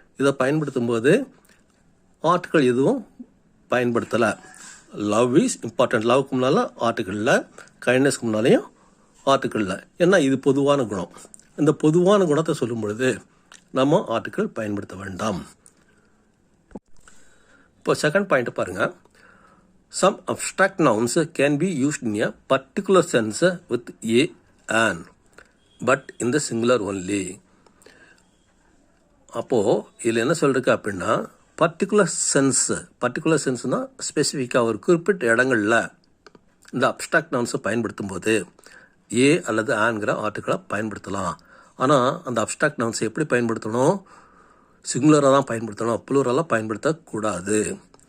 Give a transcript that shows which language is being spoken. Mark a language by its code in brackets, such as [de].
[ta] இதை பயன்படுத்தும் போது ஆர்டிக்கிள் எதுவும் பயன்படுத்தலை. [en] love is important, [ta] லவ்க்கு முன்னால் ஆர்டிக்கிளில், கைண்ட்னஸ்க்கு முன்னாலேயும் ஆர்டிக்கிளில். ஏன்னா இது பொதுவான குணம். இந்த பொதுவான குணத்தை சொல்லும் பொழுது நம்ம ஆர்டிக்கிள் பயன்படுத்த வேண்டாம். இப்போ செகண்ட் பாயிண்ட் பாருங்கள். [en] Some abstract nouns can be used in a particular sense with a an, but in the singular only. [ta] அப்போது இதில் என்ன சொல்லிருக்கு அப்படின்னா, பர்டிகுலர் சென்ஸ்னால் ஸ்பெசிஃபிக்காக ஒரு குறிப்பிட்ட இடங்களில் இந்த அப்ஸ்ட்ராக்ட் நவுன்ஸை பயன்படுத்தும் போது ஏ அல்லது ஆன்கிற ஆர்டிக்கிளை பயன்படுத்தலாம். ஆனால் அந்த அப்ஸ்ட்ராக்ட் நவுன்ஸை எப்படி பயன்படுத்தணும்? சிங்குலராக தான் பயன்படுத்தணும், ப்ளூரலாக பயன்படுத்தக்கூடாது.